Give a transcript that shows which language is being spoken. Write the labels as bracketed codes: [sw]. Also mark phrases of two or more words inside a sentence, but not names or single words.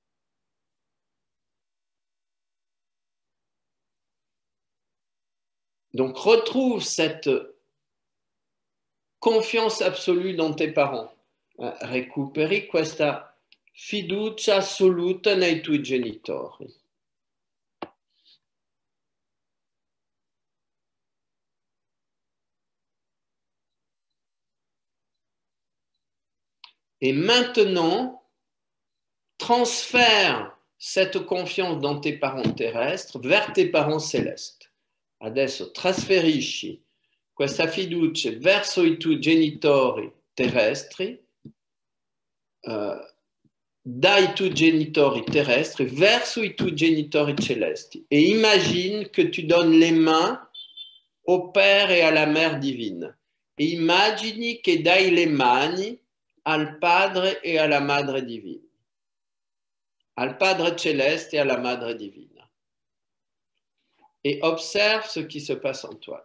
[fr] Donc retrouve cette confiance absolue dans tes parents. [it] Recuperi questa fiducia assoluta nei tuoi genitori. [fr] Et maintenant, transfère cette confiance dans tes parents terrestres vers tes parents célestes. [it] Adesso trasferisci questa fiducia verso i tuoi genitori terrestri, dai tuoi genitori terrestri verso i tuoi genitori celesti. [fr] Et imagine que tu donnes les mains au Père et à la Mère divine. [it] E immagini che dai le mani al Padre e alla Madre divina, al Padre [fr] céleste et à la [it] Madre divina. [fr] Et observe ce qui se passe en toi.